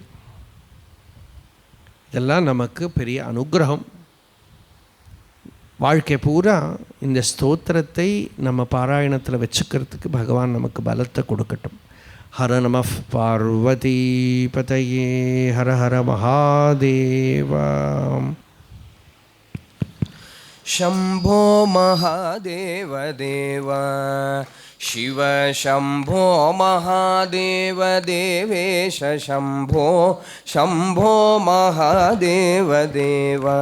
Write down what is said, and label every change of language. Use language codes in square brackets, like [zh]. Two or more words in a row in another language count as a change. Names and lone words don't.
[ta] இதெல்லாம் நமக்கு பெரிய அனுகிரகம். வாழ்க்கை பூரா இந்த ஸ்தோத்திரத்தை நம்ம பாராயணத்தில் வச்சுக்கிறதுக்கு பகவான் நமக்கு பலத்தை கொடுக்கட்டும். [sa] हर नम पार्वती पतये हर हर महादेवा. शम्भो महादेव देव शिव शम्भो महादेव देवेश शम्भो शम्भो महादेव देव